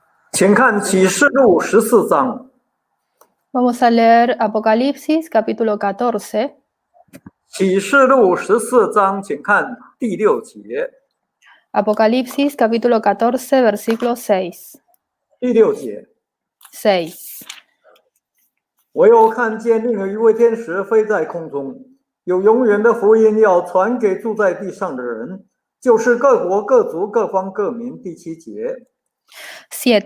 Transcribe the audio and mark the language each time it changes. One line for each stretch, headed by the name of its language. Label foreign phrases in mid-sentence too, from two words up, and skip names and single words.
Chinese: 请看启示录14章。
Spanish: Vamos a leer Apocalipsis capítulo 14.
Chinese: 启示录14章，请看第6节。
Spanish: Apocalipsis capítulo 14, versículo 6.
Chinese: 第6节，
Spanish: 6.
Chinese: 我又看见另有一位天使飞在空中，有永远的福音要传给住在地上的人，就是各国各族各方各民。第7节，
Spanish: 7.